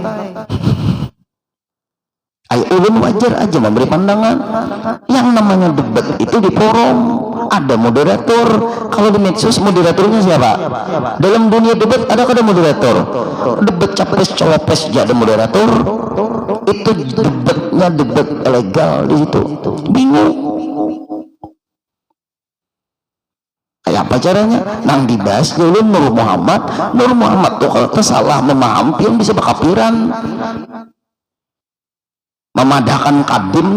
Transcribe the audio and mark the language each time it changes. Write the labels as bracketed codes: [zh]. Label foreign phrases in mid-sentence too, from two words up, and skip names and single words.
[id] Ayo ulun wajar aja memberi pandangan. Yang namanya debat itu di forum ada moderator. Kalau di medsos moderatornya siapa? Dalam dunia debat ada moderator. Debat capres cawapres jadi moderator. Itu debatnya debat legal di situ. Bingung. Kayak apa caranya? Nang dibahas dulu Nur Muhammad tuh kalau salah memahami yang bisa berkafiran, memadahkan kadim.